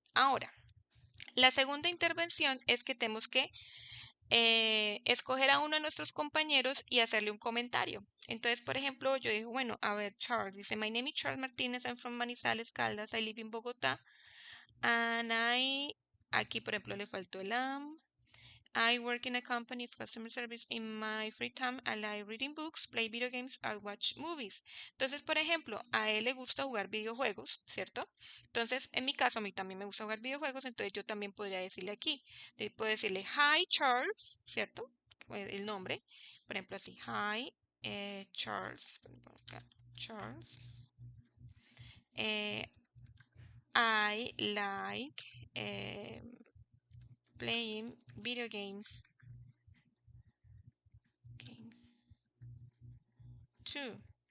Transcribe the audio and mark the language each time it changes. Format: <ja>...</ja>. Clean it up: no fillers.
<es>Ahora, la segunda intervención es que tenemos que escoger a uno de nuestros compañeros y hacerle un comentario. Entonces, por ejemplo, yo digo, bueno, a ver, Charles, dice,</es> <en>my name is Charles Martínez, I'm from Manizales, Caldas, I live in Bogotá.</en> <es>And aquí por ejemplo le faltó el am.</es> <en>I work in a company of customer service. In my free time, I like reading books, play video games, I watch movies.</en> <es>Entonces, por ejemplo, a él le gusta jugar videojuegos, ¿cierto? Entonces, en mi caso, a mí también me gusta jugar videojuegos, entonces yo también podría decirle aquí. Puedo decirle, hi Charles, ¿cierto? El nombre. Por ejemplo, así, hi Charles.</es> <en>Charles. Eh, I like playing video games too.</en>